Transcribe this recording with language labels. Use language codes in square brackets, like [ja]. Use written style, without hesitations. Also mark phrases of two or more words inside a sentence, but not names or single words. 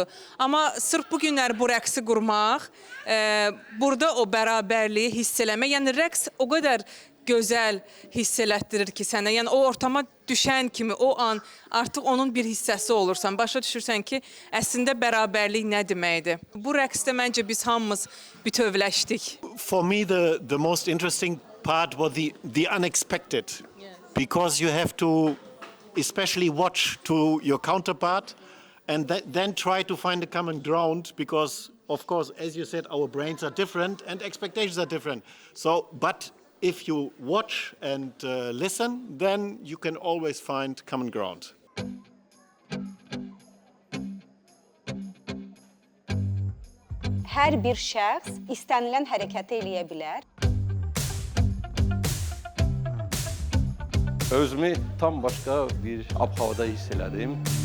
[az] Amma sırf bu günlər bu rəqsi qurmaq, burada o bərabərliyi hiss eləmək, yəni rəqs o qədər gözəl hiss elətdirir ki sənə, yəni o ortama düşən kimi o an artıq onun bir hissəsi olursan, başa düşürsən ki, əslində bərabərlik nə deməkdir. Bu rəqsdə məncə biz hamımız bütövləşdik. [en] For me the most interesting part was the unexpected. Because you have to especially watch to your counterpart and then try to find a common ground because of course as you said our brains are different and expectations are different. So but if you watch and listen, then you can always find common ground. [az] Hər bir şəxs istənilən hərəkəti eləyə bilər. Özümü tam başqa bir ab-havada hiss elədim.